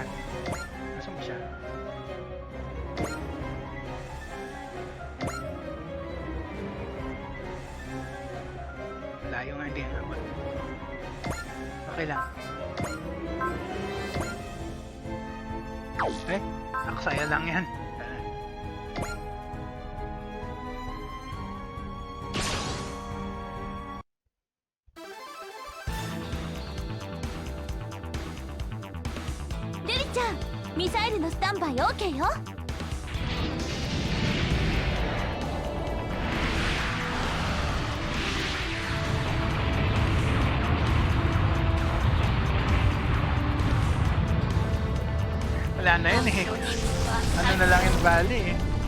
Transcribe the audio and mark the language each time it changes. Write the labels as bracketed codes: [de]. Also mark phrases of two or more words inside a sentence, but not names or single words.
[tl] Nasaan ba siya? Layo nga, hindi nga. Okay lang. Eh, aksaya lang yan. [ja] Lily-chan, ミサイルのスタンバイ OK よ。 [tl] Wala na yun eh. Ano na lang yung Bali eh.